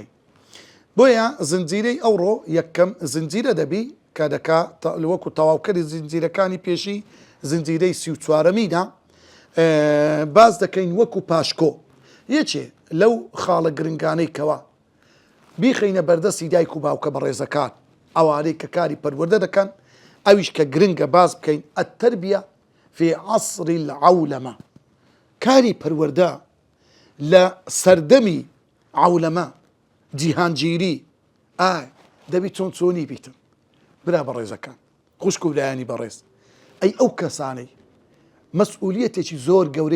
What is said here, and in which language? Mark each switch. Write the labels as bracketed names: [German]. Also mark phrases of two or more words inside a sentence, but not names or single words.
[Central Kurdish] بۆیە زنجیرەی ئەوڕۆ یەکەم زنجیرە دەبی کە دەکا وەکو تەواوکەری زنجیرەکانی پێشی زنجیرەی 34میدا باز دەکەین وەکو پاشکۆ یەکێ لەو خاڵە گرنگانەی کەوا بیخەینە بەردەستی دایک و باوکە بەڕێزەکان ئەوانەی کە کاری پەروەردە دەکەن ئەویش کە گرنگە باز بکەین [Arabic] التربية في عصر العولمة [Central Kurdish] کاری پەروەردە لە سەردەمی عولەمە جیهانگیری دەبی چۆن چۆنی بیتن برا بەڕێزەکان خوشک و لایانی بەڕێز ئەی ئەو کەسانەی مەسئولیەتێکی زۆر گەورەی